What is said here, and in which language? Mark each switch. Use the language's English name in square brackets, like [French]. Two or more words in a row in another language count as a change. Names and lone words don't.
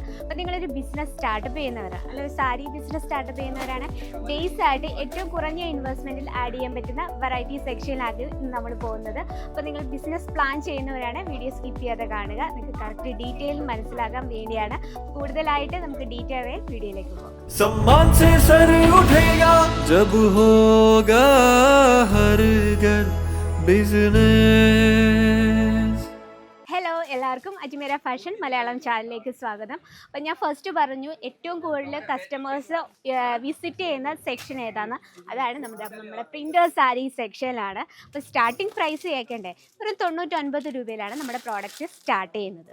[Malayalam] അപ്പോൾ നിങ്ങളൊരു [English] business startup [Malayalam] ചെയ്യുന്നവരാണ്, അല്ലെങ്കിൽ ഒരു സാരി [English] business startup [Malayalam] ചെയ്യുന്നവരാണ്, ബേസ് ആയിട്ട് ഏറ്റവും കുറഞ്ഞ ഇൻവെസ്റ്റ്മെന്റിൽ ആഡ് ചെയ്യാൻ പറ്റുന്ന വെറൈറ്റി സെക്ഷനിലാണ് ഇന്ന് നമ്മൾ പോകുന്നത്. അപ്പോൾ നിങ്ങൾ [English] business plan [Malayalam] ചെയ്യുന്നവരാണ്, [English] video skip [Malayalam] ചെയ്യാതെ കാണുക. നിങ്ങൾക്ക് [English] correct detail [Malayalam] മനസ്സിലാക്കാൻ വേണ്ടിയാണ്. കൂടുതലായിട്ട് നമുക്ക് ഡീറ്റെയിൽ ആയി വീഡിയോയിലേക്ക് പോകാം. [Hindi] सम्मान से सर उठेगा जब होगा हर घर बिजनेस. [Malayalam] ഹലോ, എല്ലാവർക്കും അജ്മീര ഫാഷൻ മലയാളം ചാനലിലേക്ക് സ്വാഗതം. അപ്പം ഞാൻ ഫസ്റ്റ് പറഞ്ഞു ഏറ്റവും കൂടുതൽ [English] customers visit [Malayalam] ചെയ്യുന്ന സെക്ഷൻ ഏതാണ്? അതാണ് നമ്മുടെ പ്രിന്റേഴ്സ് സാരി സെക്ഷനിലാണ്. അപ്പോൾ [English] starting price [Malayalam] കേൾക്കണ്ടേ? ഒരു 99 രൂപയിലാണ് നമ്മുടെ [English] product start [Malayalam] ചെയ്യുന്നത്.